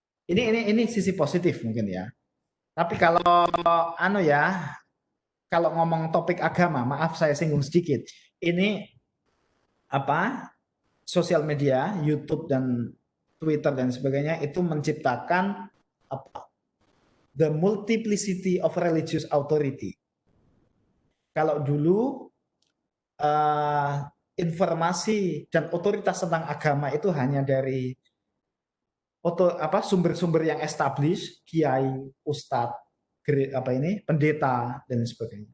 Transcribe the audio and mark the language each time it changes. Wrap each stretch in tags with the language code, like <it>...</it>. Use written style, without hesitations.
<id>Ini sisi positif mungkin ya. Tapi kalau kalau ngomong topik agama, maaf saya singgung sedikit. Ini sosial media, YouTube dan Twitter dan sebagainya itu menciptakan apa?</id> <en>The multiplicity of religious authority.</en> <id>Kalau dulu informasi dan otoritas tentang agama itu hanya dari sumber-sumber yang established, kiai, ustadz, pendeta dan sebagainya.</id>